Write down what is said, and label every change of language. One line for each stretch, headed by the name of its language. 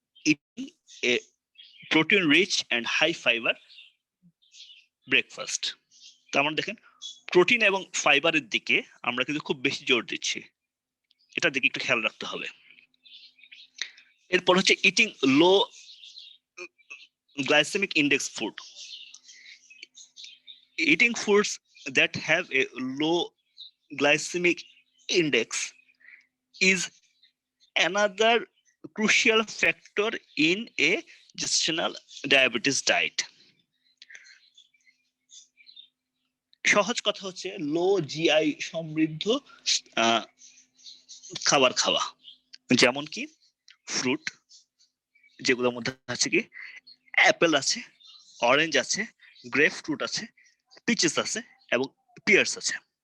English: eating a protein rich and high fibre breakfast,
Bangla: তার মানে দেখেন প্রোটিন এবং ফাইবারের দিকে আমরা কিন্তু খুব বেশি জোর দিচ্ছি, এটার দিকে একটু খেয়াল রাখতে হবে। এরপর হচ্ছে
English: Eating low glycemic index food. Eating foods that have a low glycemic index is another crucial factor in a gestational diabetes diet.
Bangla: সহজ কথা হচ্ছে লো জিআই সমৃদ্ধ খাবার খাওয়া, যেমন কি ফ্রুট, যেগুলোর মধ্যে আছে কি অ্যাপেল আছে, অরেঞ্জ আছে, গ্রেপ ফ্রুট আছে, পিচেস আছে এবং পিয়ার্স আছে।